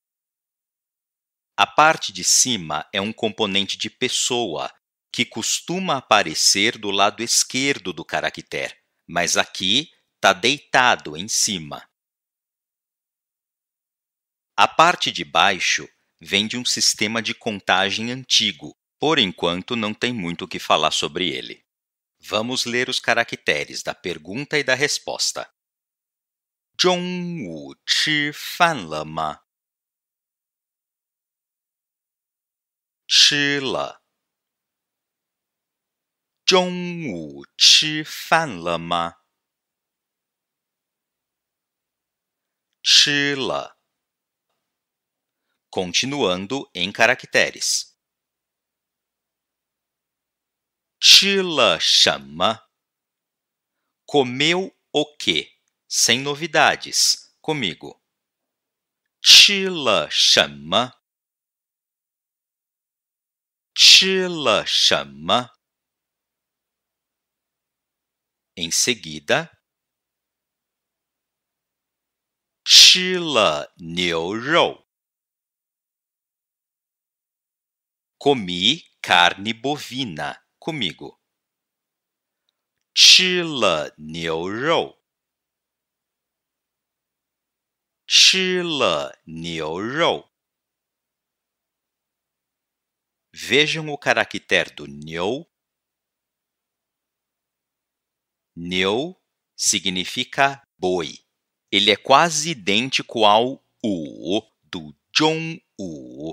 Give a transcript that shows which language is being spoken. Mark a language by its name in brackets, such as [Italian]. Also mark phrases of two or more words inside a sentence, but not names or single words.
[Portuguese] A parte de cima é um componente de pessoa, que costuma aparecer do lado esquerdo do caractere, mas aqui está deitado em cima. A parte de baixo vem de um sistema de contagem antigo. Por enquanto, não tem muito o que falar sobre ele. Vamos ler os caracteres da pergunta e da resposta. [Chinese] 中午吃饭了吗？吃了。中午吃饭了吗？吃了。 [Portuguese] Continuando em caracteres. [Chinese] 吃了什么？ [Portuguese] Comeu o quê? Sem novidades. Comigo. [Chinese] 吃了什么？吃了什么？ [Portuguese] Em seguida, [Chinese] 吃了牛肉。 [Portuguese] Comi carne bovina. Comigo. [Chinese] 吃了牛肉。吃了牛肉。 [Portuguese] Vejam o caractere do nyo. Nyo significa boi. Ele é quase idêntico ao u do jong-u.